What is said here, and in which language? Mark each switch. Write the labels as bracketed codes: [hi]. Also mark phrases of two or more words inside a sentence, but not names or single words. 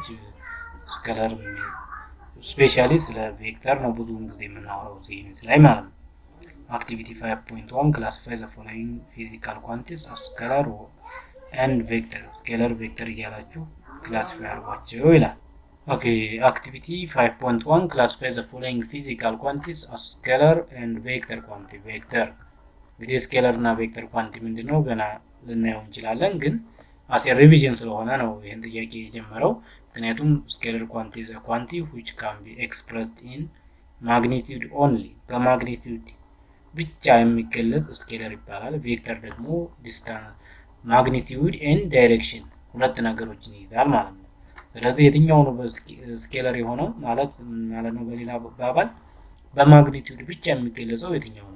[en] scalar specially [am] ስለ ቬክተር ነው ብዙውን ጊዜ የምናወራው እዚህ ዩኒት ላይ ማለት ነው። [en] activity 5.1 classify the following physical quantities as scalar and vector, scalar vector [am] እያላችሁ ክላሲፋይ አድርጓቸው ይላል። [en] Okay, activity 5.1 classify the following physical quantities as scalar and vector quantity. [am] Vector እንግዲህ ስኬለር እና [en] vector quantity [am] ምንድነው ገና ልናየው እንችላለን፣ ግን [en] as revision [am] ስለሆነ ነው ይሄን ጥያቄ የጀመረው። ምክንያቱም [en] scalar quantity is a quantity which can be expressed in magnitude only፣ [am] በማግኒቲዩድ ብቻ የሚገለጽ ስኬለር ይባላል። ቬክተር ደግሞ [en] distance, magnitude and direction [am] ሁለት ነገሮችን ይይዛል ማለት ነው። ስለዚህ የትኛው ነው ስኬለር የሆነው ማለት ነው? በሌላ አባባል በማግኒቲዩድ ብቻ የሚገለጸው የትኛው ነው?